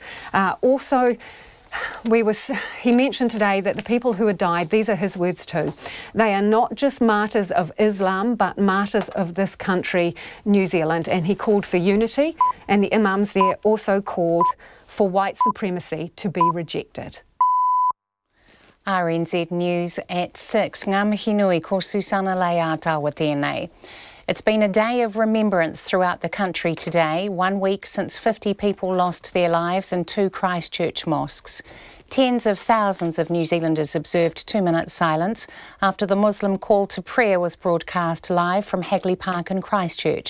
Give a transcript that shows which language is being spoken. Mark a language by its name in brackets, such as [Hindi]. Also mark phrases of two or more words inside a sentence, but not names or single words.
[English] Also, he mentioned today that the people who had died, these are his words too, they are not just martyrs of Islam, but martyrs of this country, New Zealand. And he called for unity, and the Imams there also called for white supremacy to be rejected. RNZ News at 6. [Māori] Ngā mihi nui ko Susana Leia tawa tēnei. [English] It's been a day of remembrance throughout the country today, 1 week since 50 people lost their lives in 2 Christchurch mosques. Tens of thousands of New Zealanders observed 2-minute silence after the Muslim call to prayer was broadcast live from Hagley Park in Christchurch.